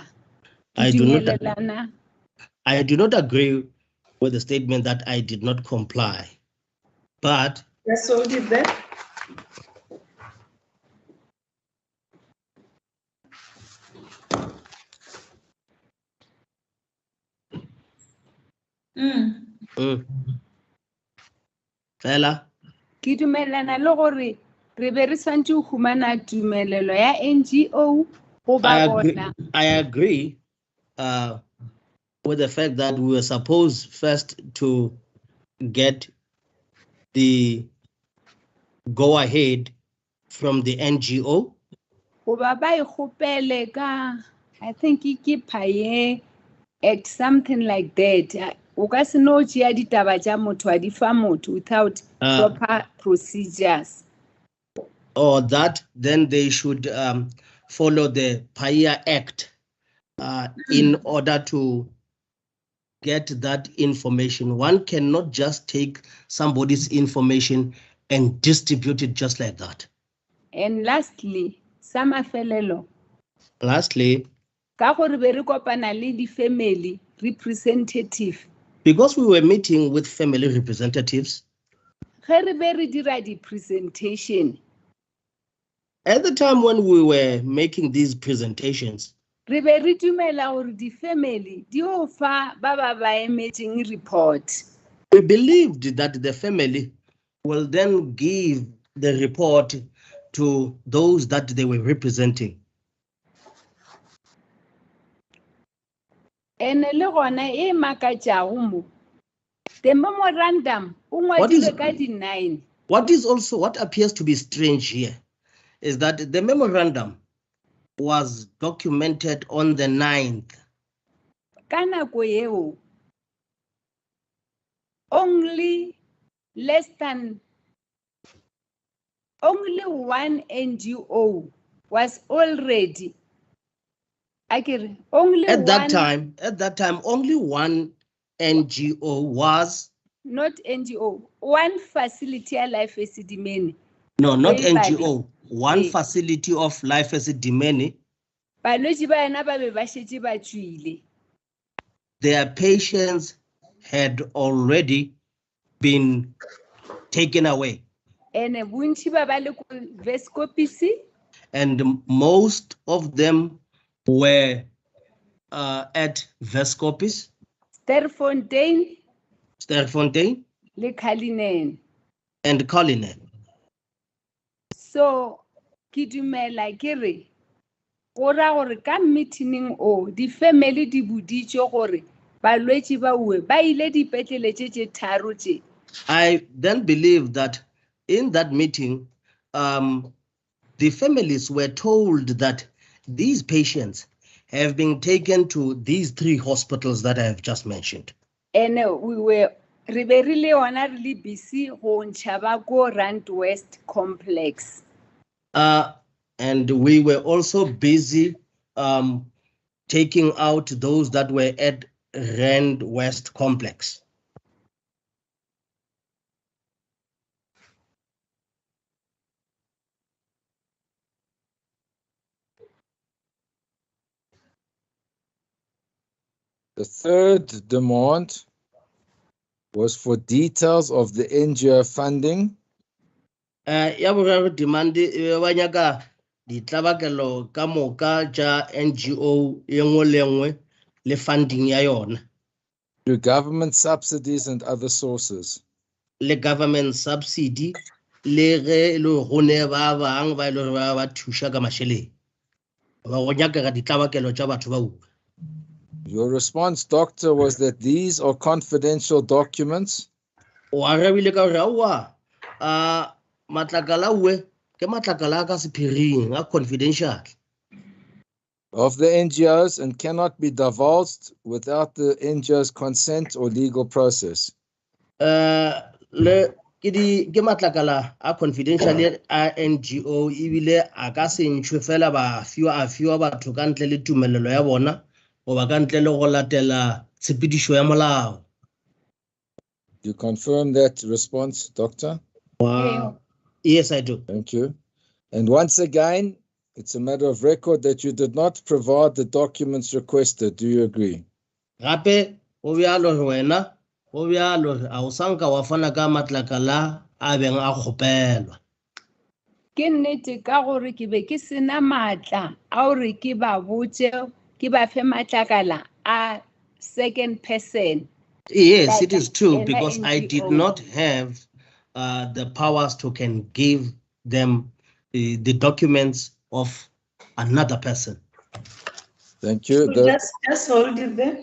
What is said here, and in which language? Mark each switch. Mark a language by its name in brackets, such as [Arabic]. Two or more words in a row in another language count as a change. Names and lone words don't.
[English] I do not agree with the statement that I did not comply, but yes, so did that. [Northern Sotho] Fela ke dumelana le gore re be re swantse go humana tumelelo ya NGO go ba bona. [English] I agree with the fact that we were supposed first to get the go ahead from the NGO. [Northern Sotho] Go ba ba ikgopele ka, [English] I think [Northern Sotho] ke paye [English] at something like that. [Northern Sotho] O ka se no tšea ditaba tša motho a di fa motho [English] without proper procedures. Or that, then they should follow the PAIA Act in order to get that information. One cannot just take somebody's information and distribute it just like that. And lastly, Samafelelo. Lastly, [Northern Sotho] ka gore be re kopana le di family representative. [English] Because we were meeting with family representatives. [Northern Sotho] Ge re be re dira di presentation. [English] At the time when we were making these presentations, [Northern Sotho] re be re dumela gore di family di o fa ba ba emetseng report. [English] We believed that the family will then give the report to those that they were representing. [Northern Sotho] ene le gona e makatšago mo [English] the memorandum [Northern Sotho] o [English] What is- [Northern Sotho] ngwadilwe ka di-9 [English] What appears to be strange here is that the memorandum was documented on the 9th. [Northern Sotho] ka nako yeo [English] only one NGO was already only At one, that time, only one NGO was, not NGO, one facility ya life Esidimeni. no, not Hey, buddy. NGO, one Hey. facility of life Esidimeni. [Northern Sotho] balwetši ba yena ba be ba šetše ba tswile [English] Their patients had already been taken away, [Northern Sotho] ene bontši ba ba le ko Vescopis [English] and most of them were at Vescopis, Sterfontein, [Northern Sotho] le Cullinan. [English] and Cullinan. [Northern Sotho] So ke dumela ke re go ra gore ka meeting o di-family di boditše gore balwetši ba ue ba ile dipetlele tše tše tharo tše. [English] I then believe that in that meeting, the families were told that these patients have been taken to these 3 hospitals that I have just mentioned. [Northern Sotho] And re be re le ona re le busy go ntšha ba ko Rand West complex. [English] And we were also busy taking out those that were at Rand West complex. The third demand was for details of the NGO funding. [Northern Sotho] Ya boraro demand ba nyaka ditlabakelo ka moka tša NGO e nngwe le nngwe le funding ya yona. [English] Through government subsidies and other sources. [Northern Sotho] Le [English] government subsidy [Northern Sotho] le ge le go ne ba bang ba ile ba thuša ka mašeleng ba go nyakega ditlabakelo tša batho ba ua. [English] Your response, doctor, was that these are confidential documents. [Northern Sotho] O arabile ka gore aowa matlakala ue ke matlakala a ka sephiring a confidential. [English] Of the NGOs and cannot be divulged without the NGO's consent or legal process. [Northern Sotho] Le ke matlakala a confidential a NGO ebile a ka se ntšhwe fela ba fiwa batho ka ntle le tumelelo ya bona o ba ka ntle le go latela tshepedišo ya molao. [English] You confirm that response, doctor? Wow. Yes, I do. Thank you. And once again, it's a matter of record that you did not provide the documents requested. Do you agree? [Northern Sotho] Gape o bjalo wena o bjalo a o sanka wa fana ka matlakala a beng a kgopelwa. Ke nnete ka gore ke be ke sena maatla a gore ke ba botse ke ba fe matlakala a [English] second person. Yes, it is true [Northern Sotho] Ena [English] because I did NGO. not have the powers to can give them the documents of another person. Thank you. So just hold it there.